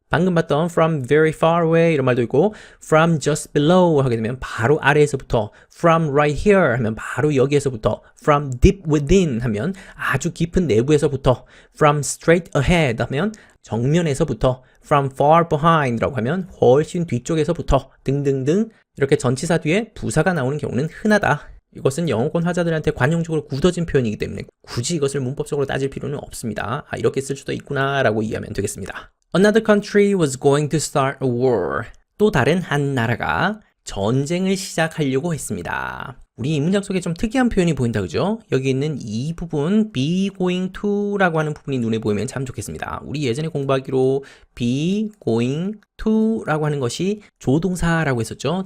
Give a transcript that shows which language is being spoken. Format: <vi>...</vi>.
<ko>방금 봤던</ko> <en>from very far away</en> <ko>이런 말도 있고</ko> <en>from just below</en> <ko>하게 되면 바로 아래에서부터</ko> <en>from right here</en> <ko>하면 바로 여기에서부터</ko> <en>from deep within</en> <ko>하면 아주 깊은 내부에서부터</ko> <en>from straight ahead</en> <ko>하면 정면에서부터</ko> <en>from far behind</en> <ko>라고 하면 훨씬 뒤쪽에서부터 등등등 이렇게 전치사 뒤에 부사가 나오는 경우는 흔하다. 이것은 영어권 화자들한테 관용적으로 굳어진 표현이기 때문에 굳이 이것을 문법적으로 따질 필요는 없습니다. 이렇게 쓸 수도 있구나 라고 이해하면 되겠습니다.</ko> <en>Another country was going to start a war.</en> <ko>또 다른 한 나라가 전쟁을 시작하려고 했습니다. 우리 이 문장 속에 좀 특이한 표현이 보인다 그죠? 여기 있는 이 부분 be going to 라고 하는 부분이 눈에 보이면 참 좋겠습니다. 우리 예전에 공부하기로 be going to 라고 하는 것이 조동사라고 했었죠.</ko>